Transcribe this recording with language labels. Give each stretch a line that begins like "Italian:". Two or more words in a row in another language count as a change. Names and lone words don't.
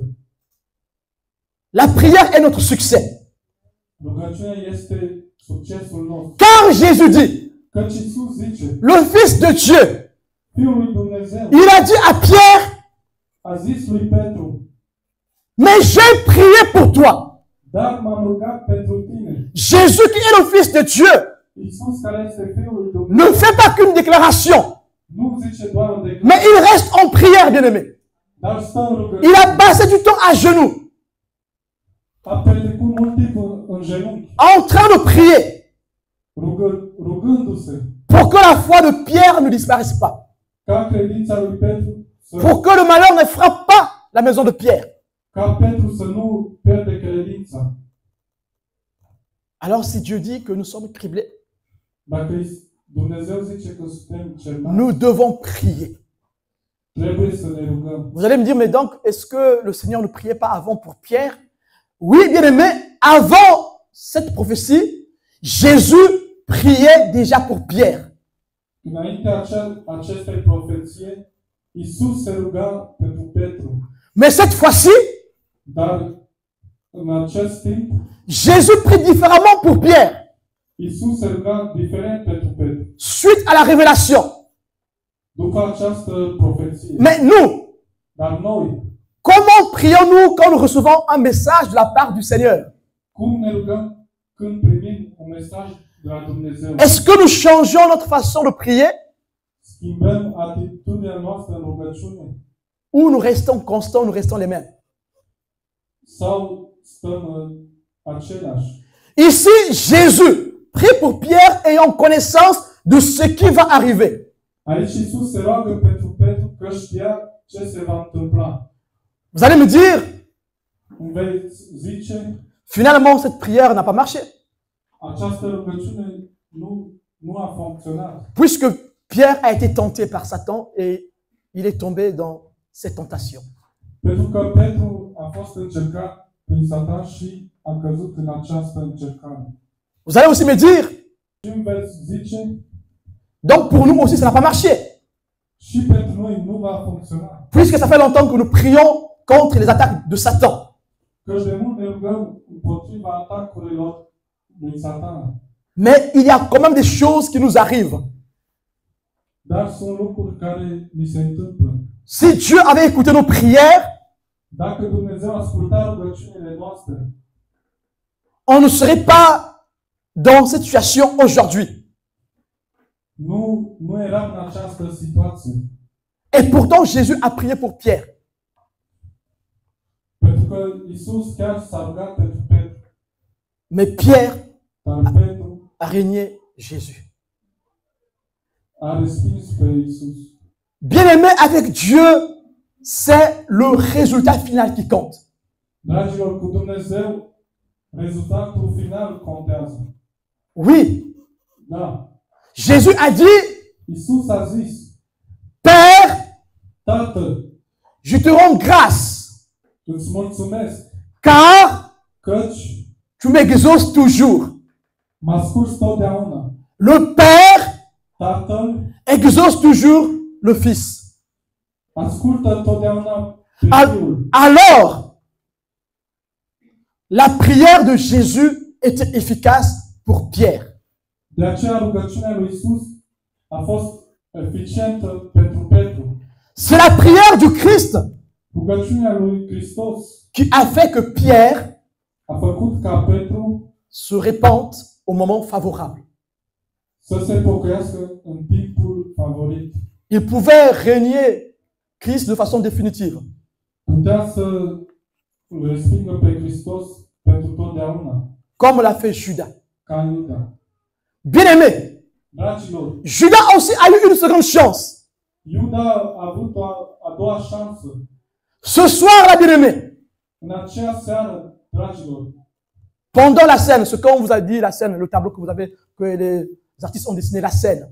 French: La prière est notre succès.
Romanian: Rugăciunea este succesul nostru.
French: Car Jésus dit,
Romanian: Căci Iisus zice,
French: le Fils de Dieu,
Romanian: Fiul lui Dumnezeu
French: il a dit à Pierre,
Romanian: a zis lui Petru,
French: mais j'ai prié pour toi.
Romanian: dar m-am rugat pentru tine.
French: Jésus qui est le Fils de Dieu
Romanian: Iisus care este Fiul lui Dumnezeu
French: ne fait pas qu'une déclaration,
Romanian: nu zice doar o declarație,
French: mais il reste en prière, bien-aimé.
Romanian: dar stă în
French: Il
Romanian: rugăciune.
French: a passé du temps à genoux,
Romanian: A petrecut mult timp în genunchi,
French: en train de prier,
Romanian: rugându-se
French: pour que la foi de Pierre ne disparaisse pas,
Romanian: ca credința lui Petru
French: pour que le malheur ne frappe pas la maison de Pierre.
Romanian: ca Petru să nu pierde credința.
French: Alors si Dieu dit que nous sommes criblés,
Romanian: Dacă Dumnezeu zice că suntem cernați,
French: nous devons prier.
Romanian: trebuie să ne rugăm.
French: Vous allez me dire, mais donc, est-ce que le Seigneur ne priait pas avant pour Pierre? Oui, bien aimé, avant cette prophétie, Jésus priait déjà pour Pierre.
Romanian: Înaintea acestei profeție, Iisus se ruga pentru Petru.
French: Mais cette fois-ci,
Romanian: Dar în acest timp,
French: Jésus prie différemment pour Pierre,
Romanian: Iisus se ruga diferit pentru Petru.
French: suite à la révélation.
Romanian: După această profeție.
French: Mais nous,
Romanian: Dar noi,
French: comment prions-nous quand nous recevons un message de la part du Seigneur?
Romanian: cum ne rugăm când primim un mesaj de la Dumnezeu?
French: Est-ce que nous changeons notre façon de prier
Romanian: Schimbăm atitudinea noastră în rugăciune?
French: ou nous restons constants, nous restons les mêmes?
Romanian: Sau stăm același?
French: Ici, Jésus prie pour Pierre ayant connaissance de ce qui va arriver.
Romanian: Aici Iisus se roagă pentru Petru că știa ce se va întâmpla.
French: Vous allez me dire,
Romanian: Îmi vei zice,
French: finalement, cette prière n'a pas marché,
Romanian: această rugăciune nu a funcționat.
French: puisque Pierre a été tenté par Satan et il est tombé dans cette tentation.
Romanian: Pentru că Petru a fost încercat prin Satan și a căzut în această încercare.
French: Vous allez aussi me dire,
Romanian: Și îmi vei zice,
French: donc pour nous aussi, ça n'a pas marché,
Romanian: și pentru noi nu va funcționa.
French: puisque ça fait longtemps que nous prions contre les attaques de Satan.
Romanian: Căci de mult ne rugăm împotriva atacurilor lui Satan.
French: Mais il y a quand même des choses qui nous arrivent.
Romanian: Dar sunt lucruri care ni se întâmplă.
French: Si Dieu avait écouté nos prières,
Romanian: Dacă Dumnezeu asculta rugăciunile noastre,
French: on ne serait pas dans cette situation aujourd'hui.
Romanian: nu eram în această situație.
French: Et pourtant, Jésus a prié pour Pierre.
Romanian: Pentru că Iisus chiar s-a rugat pentru Petru.
French: Mais Pierre
Romanian: Dar Petru
French: a régné Jésus.
Romanian: a respins pe Iisus.
French: Bien-aimé avec Dieu, c'est le résultat final qui compte.
Romanian: Dragilor, cu Dumnezeu, rezultatul final contează.
French: Oui,
Romanian: Da.
French: Jésus a dit,
Romanian: Iisus a zis,
French: Père,
Romanian: Tată,
French: je te rends grâce,
Romanian: îți mulțumesc,
French: car
Romanian: căci
French: tu m'exauces toujours.
Romanian: mă asculți totdeauna.
French: Le Père
Romanian: Tatăl
French: exauce toujours le Fils.
Romanian: ascultă totdeauna pe Fiul.
French: Alors, la prière de Jésus était efficace pour Pierre.
Romanian: De aceea rugăciunea lui Iisus a fost eficientă pentru Petru.
French: C'est la prière du Christ
Romanian: Rugăciunea lui Hristos
French: qui a fait que Pierre
Romanian: a făcut ca Petru
French: se répande au moment favorable.
Romanian: să se pocăiască în timpul favorit.
French: Il pouvait régner Christ de façon définitive.
Romanian: Putea să îl respingă pe Hristos pentru totdeauna,
French: Comme l'a fait Judas.
Romanian: ca Iuda.
French: Bien-aimé,
Romanian: Dragilor,
French: Judas aussi a eu une seconde chance.
Romanian: Iuda a avut o a doua șansă.
French: Ce soir, là, bien-aimé,
Romanian: În aceea seară, dragilor,
French: pendant la scène, ce qu'on vous a dit, la scène, le tableau que vous avez, que les artistes ont dessiné, la scène.